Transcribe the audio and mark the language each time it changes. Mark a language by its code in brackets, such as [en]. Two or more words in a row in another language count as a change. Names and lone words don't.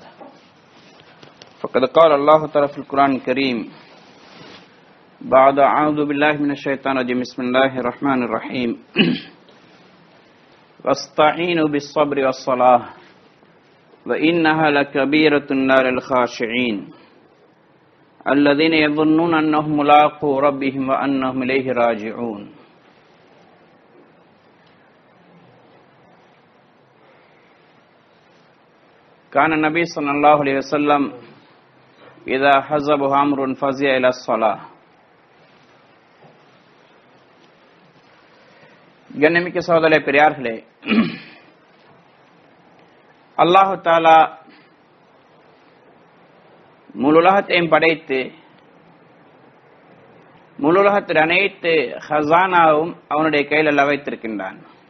[ar] فقد قال الله تعالى في القرآن الكريم بعد أعوذ بالله من الشيطان الرجيم بسم الله الرحمن الرحيم واستعينوا بالصبر والصلاة وإنها لكبيرة إلا للخاشعين الذين يظنون أنهم ملاقو ربهم وأنهم إليه راجعون. كان النبي صلى الله عليه وسلم إذا حزبه أمر فزع إلى الصلاة. [ta] கண்ணியமிக்க சகோதர பெரியார்களே, அல்லாஹு தஆலா முழு உலகத்தையும் படைத்து முழு உலகத்தில் அனைத்து ஹசானாவும் அவனுடைய கையில் அல்ல வைத்திருக்கின்றான்.